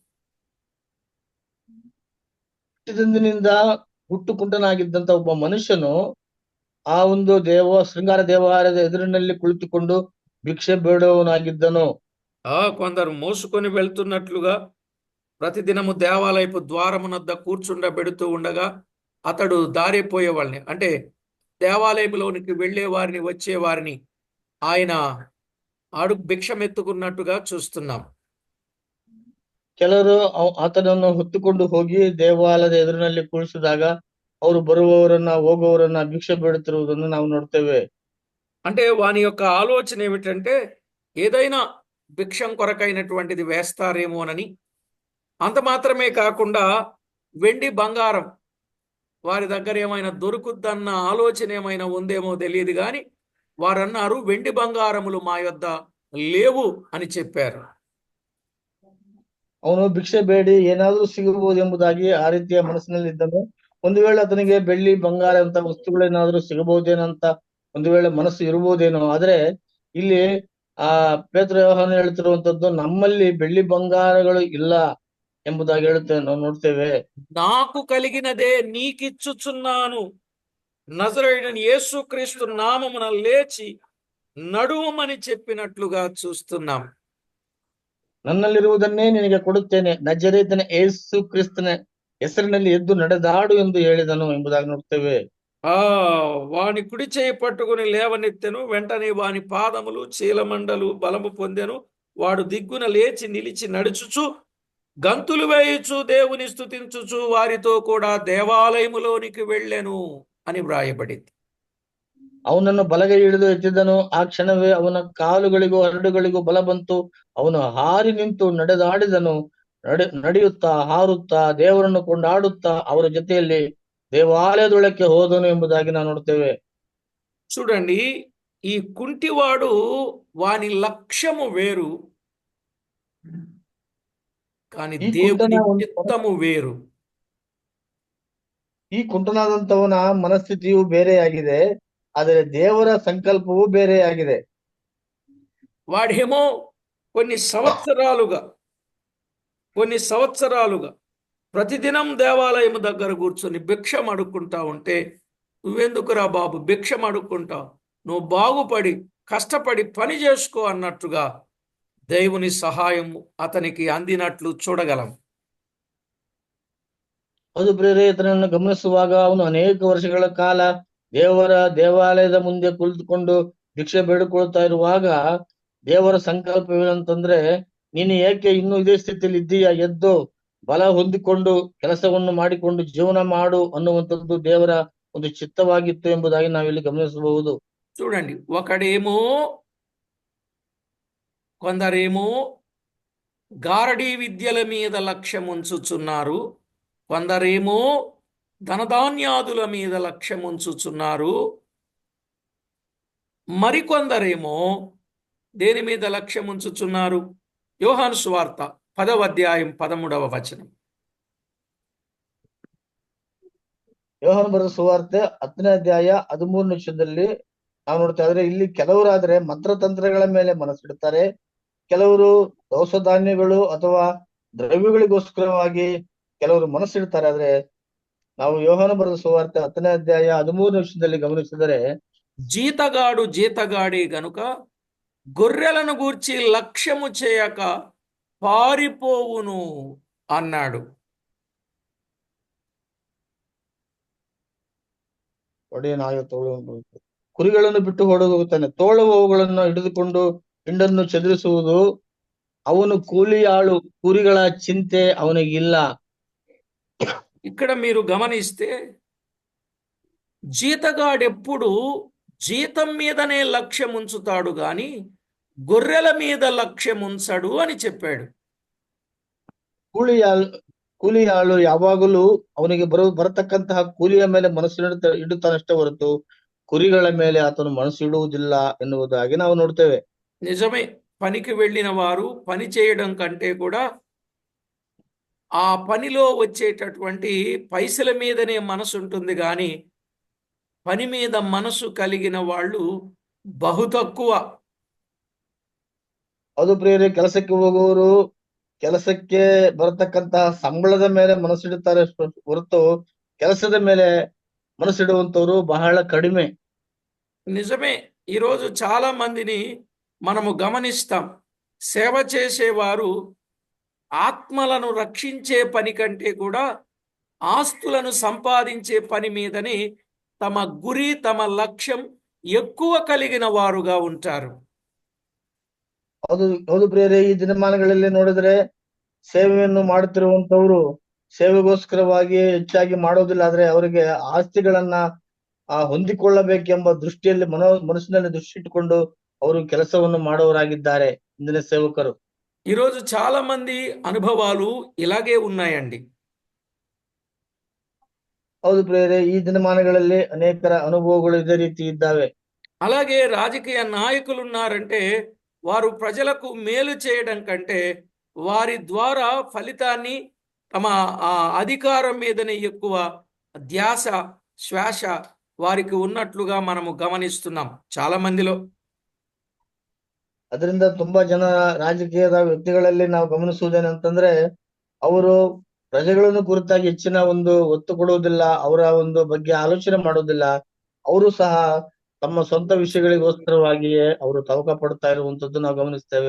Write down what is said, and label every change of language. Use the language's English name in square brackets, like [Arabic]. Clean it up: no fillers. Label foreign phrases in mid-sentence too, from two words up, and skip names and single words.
[Kannada] ಹುಟ್ಟಿದಂದಿನಿಂದ ಹುಟ್ಟುಕುಂಟನಾಗಿದ್ದಂತ ಒಬ್ಬ ಮನುಷ್ಯನು ಆ ಒಂದು ಶೃಂಗಾರ ದೇವಾಲಯದ ಎದುರಿನಲ್ಲಿ ಕುಳಿತುಕೊಂಡು ಭಿಕ್ಷೆ ಬೇಡುವವನಾಗಿದ್ದನು. [Telugu] కొందరు మోసుకొని వెళ్తున్నట్లుగా ప్రతిదినము దేవాలయపు ద్వారమునద్ద కూర్చుండబెడుతూ ఉండగా అతడు దారిపోయే వాళ్ళని, అంటే దేవాలయంలోనికి వెళ్ళే వారిని వచ్చే వారిని ఆయన భిక్షమెత్తుకున్నట్టుగా చూస్తున్నాం. [Kannada] ಕೆಲವರು ಆತನನ್ನು ಹೊತ್ತುಕೊಂಡು ಹೋಗಿ ದೇವಾಲಯದ ಎದುರಿನಲ್ಲಿ ಕುಳಿಸಿದಾಗ ಅವರು ಬರುವವರನ್ನ ಹೋಗುವವರನ್ನ ಭಿಕ್ಷೆ ಬೇಡುತ್ತಿರುವುದನ್ನು ನಾವು ನೋಡ್ತೇವೆ. [Telugu] అంటే వాని యొక్క ఆలోచన ఏమిటంటే ఏదైనా భిక్షం కొరకైనటువంటిది వేస్తారేమోనని. అంత మాత్రమే కాకుండా వెండి బంగారం వారి దగ్గర ఏమైనా దొరుకుద్దన్న ఆలోచన ఏమైనా ఉందేమో తెలియదు కానీ వారన్నారు, వెండి బంగారములు మా యొద్ద లేవు అని చెప్పారు. [Kannada] ಅವನು ಭಿಕ್ಷೆ ಬೇಡಿ ಏನಾದ್ರೂ ಸಿಗಬಹುದು ಎಂಬುದಾಗಿ ಆ ರೀತಿಯ ಮನಸ್ಸಿನಲ್ಲಿ ಇದ್ದನು. ಒಂದು ವೇಳೆ ಆತನಿಗೆ ಬೆಳ್ಳಿ ಬಂಗಾರ ಅಂತ ವಸ್ತುಗಳೇನಾದ್ರೂ ಸಿಗಬಹುದೇನಂತ ಒಂದು ವೇಳೆ ಮನಸ್ಸು ಇರಬಹುದೇನೋ. ಆದ್ರೆ ಇಲ್ಲಿ ಪೇತ್ರ ಯೋಹಾನ ಹೇಳ್ತಿರುವಂತದ್ದು, ನಮ್ಮಲ್ಲಿ ಬೆಳ್ಳಿ ಬಂಗಾರಗಳು ಇಲ್ಲ ಎಂಬುದಾಗಿ ನಾವು ನೋಡ್ತೇವೆ. [Telugu] నాకు కలిగినదే నీకిచ్చుచున్నాను, నజరేయుడైన యేసుక్రీస్తు నామమున లేచి నడువమని చెప్పినట్లుగా చూస్తున్నాం. ನನ್ನಲ್ಲಿರುವುದನ್ನೇ ನಿನಗೆ ಕೊಡುತ್ತೇನೆ, ನಜರೇತನ ಯೇಸು ಕ್ರಿಸ್ತನ ಹೆಸರಿನಲ್ಲಿ ಎದ್ದು ನಡೆದಾಡು ಎಂದು ಹೇಳಿದನು ಎಂಬುದಾಗಿ ನೋಡ್ತೇವೆ. వాని కుడి చేయి పట్టుకుని లేవనెత్తెను, వెంటనే వాని పాదములు చీలమండలు బలము పొందెను. వాడు దిగ్గున లేచి నిలిచి నడుచుచు గంతులు వేయుచు దేవుని స్తుతించుచు వారితో కూడా దేవాలయములోనికి వెళ్ళెను అని వ్రాయబడింది. [Kannada] ಅವನನ್ನು ಬಲಗೈ ಹಿಡಿದು ಎತ್ತಿದನು. ಆ ಕ್ಷಣವೇ ಅವನ ಕಾಲುಗಳಿಗೂ ಹರಡುಗಳಿಗೂ ಬಲ ಬಂತು. ಅವನು ಹಾರಿ ನಿಂತು ನಡೆದಾಡಿದನು. ನಡೆಯುತ್ತಾ ಹಾರುತ್ತಾ ದೇವರನ್ನು ಕೊಂಡಾಡುತ್ತಾ ಅವರ ಜೊತೆಯಲ್ಲಿ ದೇವಾಲಯದೊಳಕ್ಕೆ ಹೋದನು ಎಂಬುದಾಗಿ ನಾವು ನೋಡ್ತೇವೆ. [Telugu] చూడండి, ఈ కుంటివాడు వాని లక్ష్యము వేరు, కానీ [Kannada] ಈ [Telugu] దేవుని [Kannada] ಕುಂಟನ [Telugu] చిత్తము వేరు. [Kannada] ಈ ಕುಂಟನಾದಂತವನ ಮನಸ್ಥಿತಿಯು ಬೇರೆಯಾಗಿದೆ, ಆದರೆ ದೇವರ ಸಂಕಲ್ಪವು ಬೇರೆಯಾಗಿದೆ. [Telugu] వాడేమో కొన్ని సంవత్సరాలుగా ప్రతిదినం దేవాలయం దగ్గర కూర్చొని భిక్షం అడుక్కుంటా ఉంటే, నువ్వెందుకురా బాబు భిక్షం అడుక్కుంటావు, నువ్వు బాగుపడి కష్టపడి పని చేసుకో అన్నట్టుగా దేవుని సహాయం అతనికి అందినట్లు చూడగలం. [Kannada] ಅದು ಪ್ರಿಯರೇ, ಇದನ್ನು ಗಮನಿಸುವಾಗ ಅವನು ಅನೇಕ ವರ್ಷಗಳ ಕಾಲ ದೇವರ ದೇವಾಲಯದ ಮುಂದೆ ಕುಳಿತುಕೊಂಡು ಭಿಕ್ಷೆ ಬೇಡಿಕೊಳ್ತಾ ಇರುವಾಗ ದೇವರ ಸಂಕಲ್ಪವೇನಂತಂದ್ರೆ, ನೀನು ಏಕೆ ಇನ್ನೂ ಇದೇ ಸ್ಥಿತಿಯಲ್ಲಿ ಇದ್ದೀಯಾ, ಎದ್ದು ಬಲ ಹೊಂದಿಕೊಂಡು ಕೆಲಸವನ್ನು ಮಾಡಿಕೊಂಡು ಜೀವನ ಮಾಡು ಅನ್ನುವಂಥದ್ದು ದೇವರ ಒಂದು ಚಿತ್ತವಾಗಿತ್ತು ಎಂಬುದಾಗಿ ನಾವಿಲ್ಲಿ ಗಮನಿಸಬಹುದು. [Telugu] చూడండి, కొందరేమో గారడీ విద్యల మీద లక్ష్యం ఉంచుచున్నారు, కొందరేమో ధనధాన్యాదుల మీద లక్ష్యం ఉంచుచున్నారు, మరికొందరేమో దేని మీద లక్ష్యం ఉంచుచున్నారు? యోహాను సువార్త 10వ అధ్యాయం 13వ వచనం. [Kannada] ಯೋಹಾನ ಬರೆದ ಸುವಾರ್ತೆ 10ನೇ ಅಧ್ಯಾಯ 13ನೇ ನಿಮಿಷದಲ್ಲಿ ನಾವು ನೋಡ್ತಾ ಇದ್ರೆ, ಇಲ್ಲಿ ಕೆಲವರಾದ್ರೆ ಮಂತ್ರತಂತ್ರಗಳ ಮೇಲೆ ಮನಸ್ಸಿಡ್ತಾರೆ, ಕೆಲವರು ದವಸ ಧಾನ್ಯಗಳು ಅಥವಾ ದ್ರವ್ಯಗಳಿಗೋಸ್ಕರವಾಗಿ ಕೆಲವರು ಮನಸ್ಸಿಡ್ತಾರೆ. ಆದ್ರೆ ನಾವು ಯೋಹಾನ ಬರೆದ ಸುವಾರ್ತೆ 10ನೇ ಅಧ್ಯಾಯ 13ನೇ ನಿಮಿಷದಲ್ಲಿ ಗಮನಿಸಿದರೆ, [Telugu] జీతగాడే గనుక గొర్రెలను గూర్చి లక్ష్యము చేయక పారిపోవును అన్నాడు. [Kannada] ಒಡೆಯನಾಗ ಕುರಿಗಳನ್ನು ಬಿಟ್ಟು ಓಡೋಗುತ್ತಾನೆ, ತೋಳುವವುಗಳನ್ನು ಹಿಡಿದುಕೊಂಡು ಹಿಂಡನ್ನು ಚದುರಿಸುವುದು ಅವನು కూలియాಳು, ಕುರಿಗಳ చింತೆ ಅವನಿಗಿಲ್ಲ. [Telugu] ఇక్కడ మీరు గమనిస్తే జీతగాడెప్పుడు జీతం మీదనే లక్ష్యం ఉంచుతాడు గాని గొర్రెల మీద లక్ష్యం ఉంచడు అని చెప్పాడు. [Kannada] ಕೂಲಿಯಾಳು ಯಾವಾಗಲೂ ಅವನಿಗೆ ಬರತಕ್ಕಂತಹ ಕೂಲಿಯ ಮೇಲೆ ಮನಸ್ಸು ಇಡುತ್ತಾನಷ್ಟೇ ಹೊರತು ಕುರಿಗಳ ಮೇಲೆ ಆತನು ಮನಸ್ಸು ಇಡುವುದಿಲ್ಲ ಎನ್ನುವುದಾಗಿ ನಾವು ನೋಡ್ತೇವೆ. [Telugu] నిజమే, పనికి వెళ్ళిన వారు పని చేయడం కంటే కూడా ఆ పనిలో వచ్చేటటువంటి పైసల మీదనే మనసు ఉంటుంది కానీ పని మీద మనసు కలిగిన వాళ్ళు బహు తక్కువ. [Kannada] ಅದು ಪ್ರಿಯರೇ, ಕೆಲಸಕ್ಕೆ ಹೋಗುವವರು ಕೆಲಸಕ್ಕೆ ಬರತಕ್ಕಂತಹ ಸಂಬಳದ ಮೇಲೆ ಮನಸ್ಸಿಡುತ್ತಾರೆ ಹೊರತು ಕೆಲಸದ ಮೇಲೆ ಮನಸಿಡುವಂತವರು ಬಹಳ ಕಡಿಮೆ. [Telugu] నిజమే, ఈరోజు చాలా మందిని మనము గమనిస్తాం. సేవ చేసేవారు ఆత్మలను రక్షించే పని కంటే కూడా ఆస్తులను సంపాదించే పని మీదని తమ గురి, తమ లక్ష్యం ఎక్కువ కలిగిన వారుగా ఉంటారు. [Kannada] ಹೌದು ಪ್ರಿಯರೇ, ಈ ದಿನಮಾನಗಳಲ್ಲಿ ನೋಡಿದ್ರೆ ಸೇವೆಯನ್ನು ಮಾಡುತ್ತಿರುವಂತವರು ಸೇವೆಗೋಸ್ಕರವಾಗಿ ಹೆಚ್ಚಾಗಿ ಮಾಡೋದಿಲ್ಲ, ಆದ್ರೆ ಅವರಿಗೆ ಆಸ್ತಿಗಳನ್ನ ಹೊಂದಿಕೊಳ್ಳಬೇಕೆಂಬ ದೃಷ್ಟಿಯಲ್ಲಿ ಮನಸ್ಸಿನಲ್ಲಿ ದೃಷ್ಟಿ ಇಟ್ಟುಕೊಂಡು ಅವರು ಕೆಲಸವನ್ನು ಮಾಡುವವರಾಗಿದ್ದಾರೆ ಇಂದಿನ ಸೇವಕರು. [Telugu] ఈరోజు చాలా మంది అనుభవాలు ఇలాగే ఉన్నాయండి. [Kannada] ಹೌದು ಪ್ರಿಯರೇ, ಈ ದಿನಮಾನಗಳಲ್ಲಿ ಅನೇಕರ ಅನುಭವಗಳು ಇದೇ ರೀತಿ ಇದ್ದಾವೆ. [Telugu] అలాగే రాజకీయ నాయకులు ఉన్నారంటే వారు ప్రజలకు మేలు చేయడం కంటే వారి ద్వారా ఫలితాన్ని తమ అధికారం మీదనే ఎక్కువ ధ్యాస, శ్వాస వారికి ఉన్నట్లుగా మనము గమనిస్తున్నాం చాలా మందిలో. [Kannada] ಅದರಿಂದ ತುಂಬಾ ಜನ ರಾಜಕೀಯದ ವ್ಯಕ್ತಿಗಳಲ್ಲಿ ನಾವು ಗಮನಿಸುವುದೇನಂತಂದ್ರೆ, ಅವರು ಪ್ರಜೆಗಳನ್ನು ಕುರಿತಾಗಿ ಹೆಚ್ಚಿನ ಒಂದು ಒತ್ತು ಕೊಡುವುದಿಲ್ಲ, ಅವರ ಒಂದು ಬಗ್ಗೆ ಆಲೋಚನೆ ಮಾಡೋದಿಲ್ಲ. ಅವರು ಸಹ ತಮ್ಮ ಸ್ವಂತ ವಿಷಯಗಳಿಗೋಸ್ಕರವಾಗಿಯೇ ಅವರು ತವಕ ಪಡ್ತಾ ಇರುವಂತದ್ದು ನಾವು ಗಮನಿಸ್ತೇವೆ.